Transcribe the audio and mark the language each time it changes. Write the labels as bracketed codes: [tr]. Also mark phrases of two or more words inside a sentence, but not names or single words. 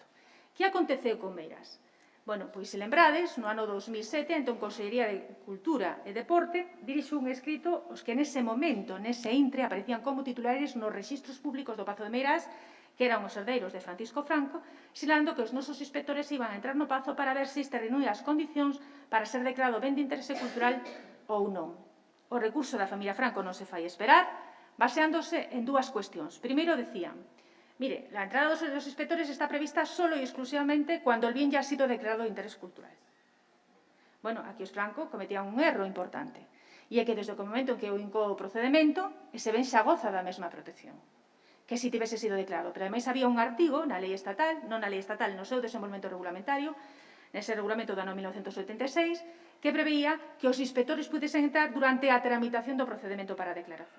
[gl] Que aconteceu con Meirás? Pois se lembrades, no ano 2007, entón Consellería de Cultura e Deporte dirixo un escrito os que nese momento, nese intre, aparecían como titulares nos rexistros públicos do Pazo de Meirás, que eran os herdeiros de Francisco Franco, sinalando que os nosos inspectores iban a entrar no Pazo para ver se este reúne as condicións para ser declarado ben de interese cultural ou non. O recurso da familia Franco non se fai esperar, baseándose en dúas cuestións. Primeiro, decían: [es] mire, la entrada de los inspectores está prevista solo y exclusivamente cuando el bien ya ha sido declarado de interés cultural. [gl] Aquí os Franco cometían un erro importante, e é que desde o momento en que o incó o procedimento, ese ben xa goza da mesma protección que se tivese sido declarado. Pero, ademais, había un artigo na lei estatal, non na lei estatal, no seu desenvolvemento regulamentario, nese regulamento do ano 1986, que preveía que os inspectores pudesen entrar durante a tramitación do procedimento para a declaración.